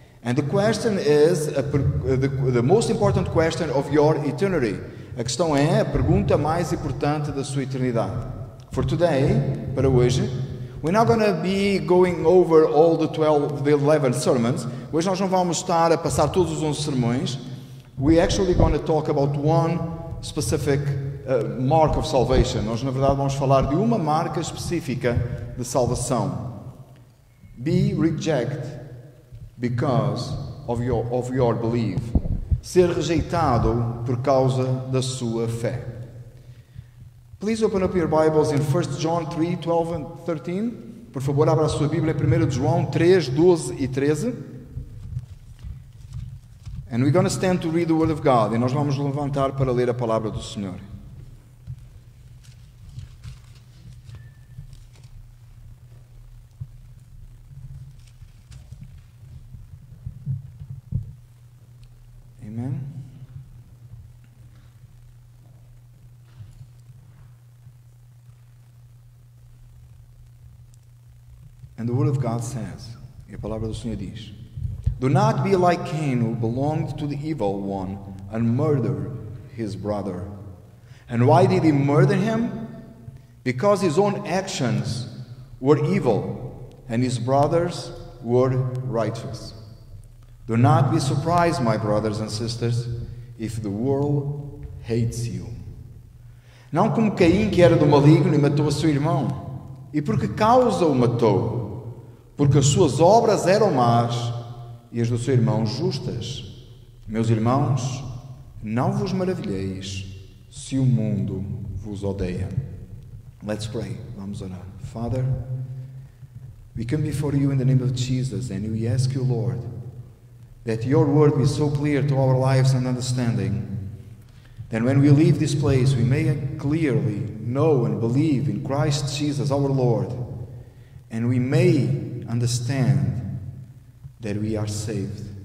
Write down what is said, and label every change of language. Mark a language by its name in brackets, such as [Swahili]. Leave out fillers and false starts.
[English] And the question is the most important question of your eternity. [Portuguese] A questão é a pergunta mais importante da sua eternidade. [English] For today, [Portuguese] para hoje, [English] we're not going to be going over all the 11 sermons. [Portuguese] Hoje nós não vamos estar a passar todos os 11 sermões. [English] We're actually going to talk about one specific mark of salvation. [Portuguese] Nós, na verdade, vamos falar de uma marca específica de salvação. [English] Be rejected because of your belief. [Portuguese] Ser rejeitado por causa da sua fé. [English] Please open up your Bibles in 1 John 3, 12 and 13. [Portuguese] Por favor, abra a sua Bíblia em 1 João 3, 12 e 13. [English] And we're going to stand to read the Word of God. [Portuguese] E nós vamos levantar para ler a palavra do Senhor. [English] Amen. And the Word of God says, [Portuguese] e a palavra do Senhor diz, [English] do not be like Cain, who belonged to the evil one and murdered his brother. And why did he murder him? Because his own actions were evil and his brothers were righteous. Do not be surprised, my brothers and sisters, if the world hates you. [Portuguese] Não como Caim, que era do maligno e matou a seu irmão. E por que causa o matou? Porque as suas obras eram más e as do seu irmão justas. Meus irmãos, não vos maravilheis se o mundo vos odeia. [English] Let's pray. [Portuguese] Vamos orar. [English] Father, we come before you in the name of Jesus and we ask you, Lord, that your word be so clear to our lives and understanding that when we leave this place we may clearly know and believe in Christ Jesus our Lord, and we may understand that we are saved.